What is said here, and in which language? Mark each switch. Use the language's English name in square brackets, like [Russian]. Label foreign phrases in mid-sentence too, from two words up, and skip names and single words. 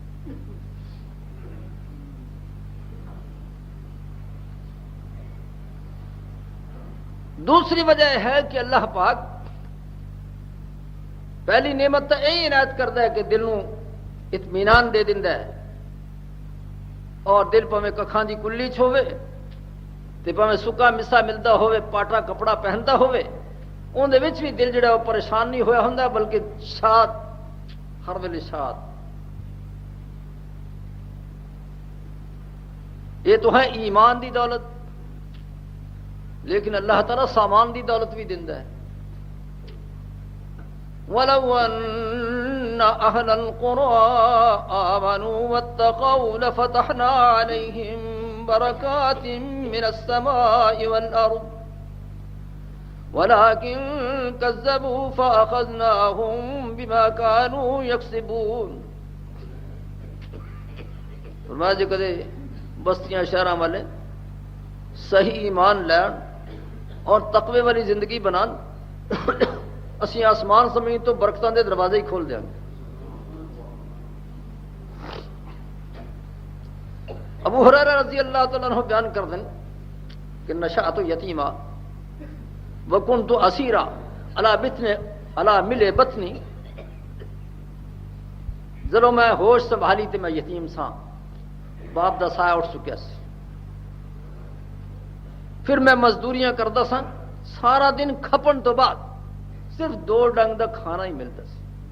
[Urdu] دوسری وجہ ہے کہ اللہ پاک پہلی نعمت تو یہی عنایت کرتا ہے [Punjabi] کہ دل نو اطمینان دے دیندا ہے، اور دل پویں ککھاں دی کلی چ ہوے تے پویں سکا مسا ملتا ہوے، پاٹا کپڑا پہنتا ہوے، اون دے وچ بھی دل جڑا وہ پریشان نہیں ہویا ہوندا، بلکہ شاد، ہر ویلے شاد۔ یہ تو ہے ایمان دی دولت، لیکن اللہ تعالیٰ سامان دی دولت بھی دیندا ہے۔ [Arabic] وَلَوْ أَنَّ أَهْلَ الْقُرَىٰ آمَنُوا وَاتَّقَوْا لَفَتَحْنَا عَلَيْهِمْ بَرَكَاتٍ مِّنَ السَّمَاءِ وَالْأَرْضِ وَلَٰكِن كَذَّبُوا فَأَخَذْنَاهُم بِمَا كَانُوا يَكْسِبُونَ۔ [Punjabi] فرمایا جی کدے بستیاں شہراں والے صحیح ایمان لین اور تقوی والی زندگی بنان، اسی آسمان زمین تو برکتاں دے دروازے ہی کھول دیں گے۔ ابو ہریرہ رضی اللہ تعالیٰ عنہ بیان کر دیں کہ [Arabic] نشأت یتیما وکنت اسیرا علی مل بطنی، [Punjabi] جدوں میں ہوش سنبھالی تے میں یتیم سا، باپ دا سایہ اٹھ چکیا سی، پھر میں مزدوریاں کرتا سا، سارا دن کھپن تو بعد صرف 2 ڈنگ دا کھانا ہی ملتا سی۔